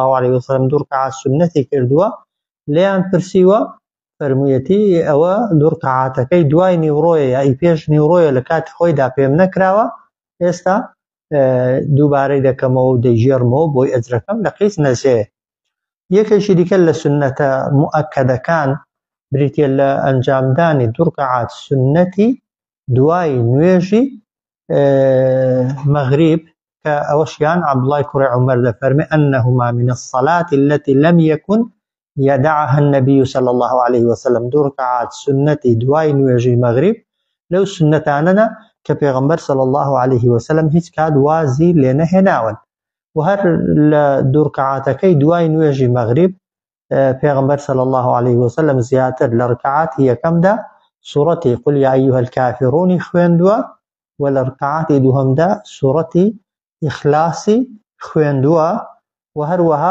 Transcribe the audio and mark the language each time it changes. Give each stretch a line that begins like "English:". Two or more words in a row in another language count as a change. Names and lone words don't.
Arabic: عليه وسلم
Central Kurdish: 2 ڕکعات سنەتی کردووە لێیان پرسیوە فەرموویەتی ئەوە 2 ڕکعاتەکەی دوای نیوڕۆیە یا ئی پێش نیوڕۆیە لە کاتی خۆیدا پێم نەکراوە ئێستا دووبارەی دەکەمەوە و دەیژێڕمەوە بۆی ئەجرەکەم لە قیس نەچێ یەکێکی دیکە لە سنەتە موئەکەدەکان بریتە لە ئەنجامدانی 2 ڕکعات سنەتی دوای نوێژی مەغریب کە ئەوەشیان عەبدوڵای کوڕی عومەر دەفەرمێ
Arabic: ئەنەهما من الصلاة التي لم يكن يدعها النبي صلى الله عليه وسلم
Central Kurdish: 2 ڕکعات سنەتی دوای نوێژی مەغریب لەو سنەتانەنە کە پێغەمبەر
Arabic: صلی الله عليه وسلم
Central Kurdish: هیچ کات وازی لێ نەهێناون و هەر لە 2 ڕکعاتەکەی دوای نوێژی مەغریب پێغەمبەر
Arabic: صلی الله عليه وسلم
Central Kurdish: زیاتر لە ڕکعاتی یەکەمدا سوورەتی
Arabic: قل یا ئەیها الکافرون
Central Kurdish: خوێندووە و لە ڕکعاتی دووهەمدا سوورەتی ئیخلاسی خوێندووە و هەروەها